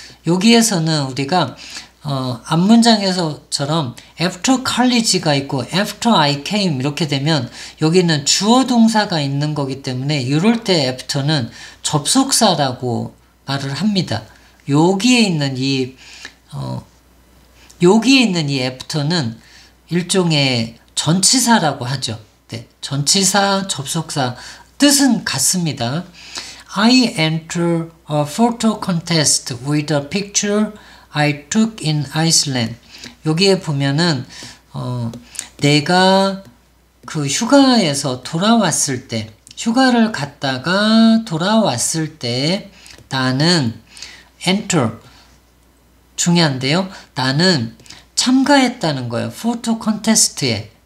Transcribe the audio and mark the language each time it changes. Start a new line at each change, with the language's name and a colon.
Korean: 여기에서는 우리가 앞문장에서처럼
English: after college
Korean: 가 있고
English: after I came
Korean: 이렇게 되면 여기는 주어 동사가 있는 거기 때문에 이럴 때 after는 접속사라고 말을 합니다. 여기에 있는 이 after는 일종의 전치사라고 하죠. 네, 전치사, 접속사 뜻은 같습니다.
English: I enter a photo contest with a picture I took in Iceland.
Korean: 여기에 보면은 내가 그 휴가에서 돌아왔을 때, 휴가를 갔다가 돌아왔을 때 나는 enter 중요한데요. 나는 참가했다는 거예요. 포토 콘테스트에.